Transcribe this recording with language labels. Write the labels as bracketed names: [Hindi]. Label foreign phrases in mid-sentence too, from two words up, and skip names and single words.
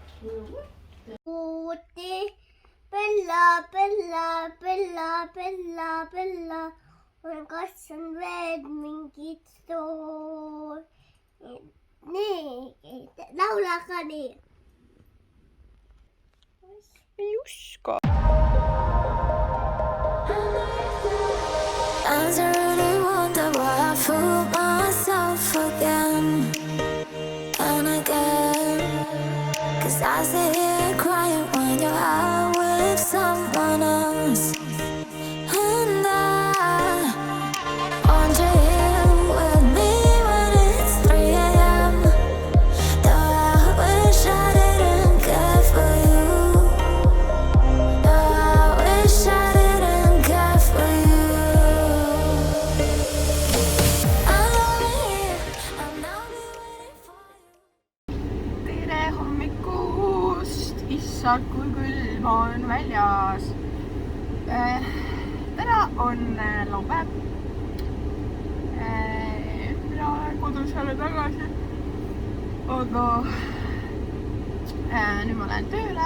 [Estonian] Uuti, Bella. Kas on veel mingid soov? Nii, laula ka nii. Ei uska. [English] Sometimes I really wonder why I fool myself again and again. 'Cause I sit here crying when you're out with someone else. And I want you here with me when it's 3 a.m. Though I wish I didn't care for you. Though I wish I didn't care for you. I'm only here, I'll now be waiting for you. [Estonian] Tere hommikust! Issand, kui külm on väljas. Täna on laupäev. Mina olen kodus jälle tagasi. Aga nüüd ma lähen tööle.